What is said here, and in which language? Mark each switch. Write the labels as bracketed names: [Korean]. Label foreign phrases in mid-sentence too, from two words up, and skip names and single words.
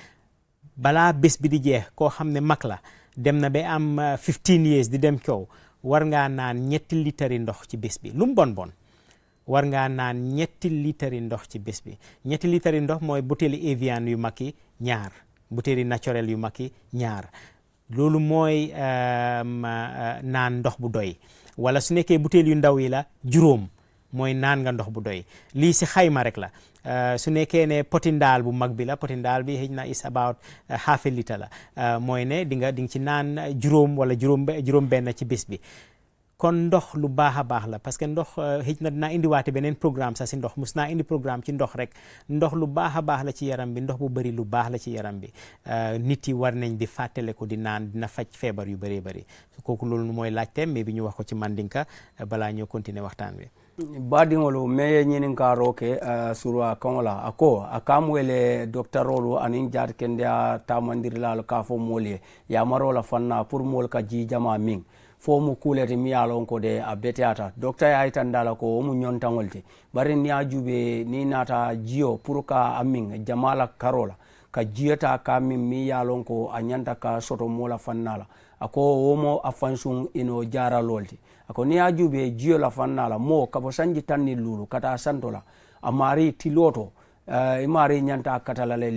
[Wolof] balaa bés bi di jeex koo xam ne mag la dem na ba am [English] 15 years [Wolof] di dem kaw war ngaa naan 3 litres ndox ci bés bi lu mu bon war ngaa naan 3 litres ndox ci bés bi 3 litres ndox mooy butéeli Evian yu mag yi 2 butéeli naturel yu mag yi 2 loolu mooy naan ndox bu doy wala su nekkee butéel yu ndaw yi la 5 mooy naan nga ndox bu doy lii si xayma rek la su nekkee ne poti ndaal bu mag bi la poti ndaal bi xëy na [English] is about half a litre [Wolof] la mooy ne di nga ci naan 5 wala juróom benn ci bés bi kon ndox lu baax a baax la [French] parce que [Wolof] ndox xëy na dinaa indiwaate beneen programme sax si ndox mus naa indi programme ci ndox rek ndox lu baax a baax la ci yaram bi ndox bu bëri lu baax la ci yaram bi nit yi war nañ di fàttale ko di naan dina faj feebar yu bëree bëri kooku loolu mooy laajteem mais bi ñu wax ko ci mandinka balaa ñoo continuer waxtaan bi [Mandingo] baadiŋolu me ñininkaro ke surwa kaŋola ako a kamwele doctorolu aniŋ jaat kendeya tamandirilal ka fo moolu ye yamarola fanna pour moolu ka jijama miŋ fo mu kuleti mi ye lon ko de a beteyata docteur ye yitandala ko wo mu ñontaŋol ti bari ni a jube ni nata jiyo pour ka a miŋ jama la karo la ka jiyota ka miŋ mi ye lon ko a ñanta ka soto moola fanna la ako wo mo a fansuŋ ino jaralol ti ako ni a jube jiyo la fanna la mo kabo sanji tanni lulu kata santo la a mari tiloto i mari ñanta katala le